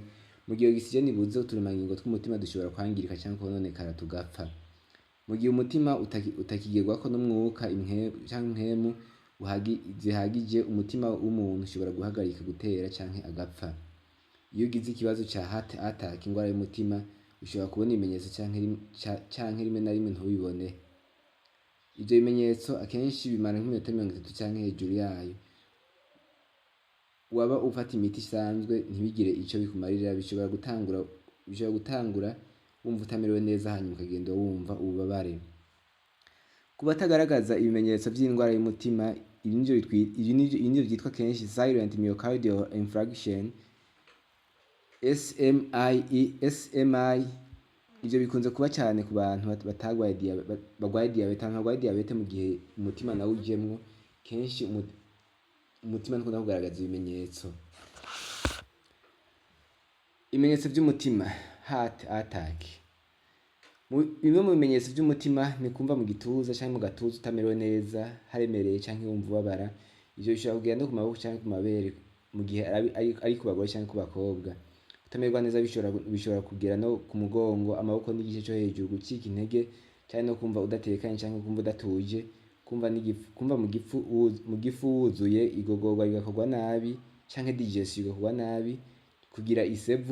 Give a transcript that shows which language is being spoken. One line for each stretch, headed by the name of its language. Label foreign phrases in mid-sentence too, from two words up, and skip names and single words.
Rundi: Mu gihe oxygene ibuze, uturemangingo tw'umutima dushobora kwangirika canke kwononekara tugapfa. Mu gihe umutima utakigerwako n'umwuka canke impwemu zihagije, umutima w'umuntu ushobora guhagarika gutera canke agapfa. Iyo ugize ikibazo ca
English: heart attack,
Rundi: ingwara y'umutima, ushobora kubona ibimenyetso canke rimwe na rimwe ntubibone. Ivyo bimenyetso akenshi bimara nk'iminota 30 canke hejuru yayo. Waba ufata imiti isanzwe ntibigire ico bikumarira, bishobora gutangura wumva utamerewe neza, hanyuma ukagenda wumva ububabare. Ku batagaragaza ibimenyetso vy'ingwara y'umutima, ibi nivyo vyitwa kenshi
English: silent myocardial infarction,
Rundi: SMI. Ivyo bikunze kuba cane ku bantu barwaye diabete mu gihe umutima nawo ujemwo. Kenshi umutima ntukunda kugaragaza ibimenyetso. Ibimenyetso vy'umutima,
English: heart attack.
Rundi: Bimwe mu bimenyetso vy'umutima ni kumva mu gituza canke mu gatuza utamerewe neza, haremereye canke wumva ubabara. Ivyo bishobora kugenda no ku maboko canke ku mabere mu gihe ari ku bagore canke ku bakobwa. Kutamererwa neza bishobora kugera no ku mugongo, amaboko n'igice co hejuru, gucika intege canke no kumva udatekanye canke kumva udatuje, kumva mu gifu wuzuye, igogorwa rigakorwa nabi canke digestion igakorwa nabi, kugira isevu.